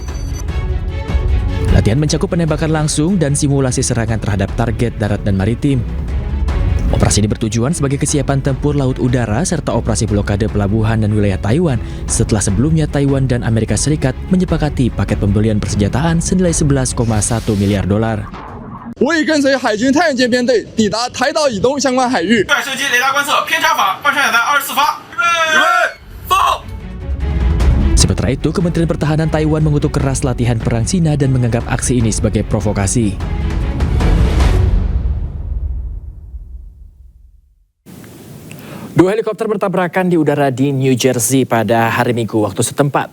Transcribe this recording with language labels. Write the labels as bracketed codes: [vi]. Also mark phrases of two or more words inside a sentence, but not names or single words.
[id] Latihan mencakup penembakan langsung dan simulasi serangan terhadap target darat dan maritim. Operasi ini bertujuan sebagai kesiapan tempur laut udara serta operasi blokade pelabuhan dan wilayah Taiwan setelah sebelumnya Taiwan dan Amerika Serikat menyepakati paket pembelian persenjataan senilai 11,1 miliar dolar. [zh] 我已跟随海军太原舰编队抵达台岛以东相关海域。射击雷达观测，偏差法，半山野弹24发。预备，走。 [id] Sementara itu, Kementerian Pertahanan Taiwan mengutuk keras latihan perang Cina dan menganggap aksi ini sebagai provokasi. Dua helikopter bertabrakan di udara di New Jersey pada hari Minggu waktu setempat.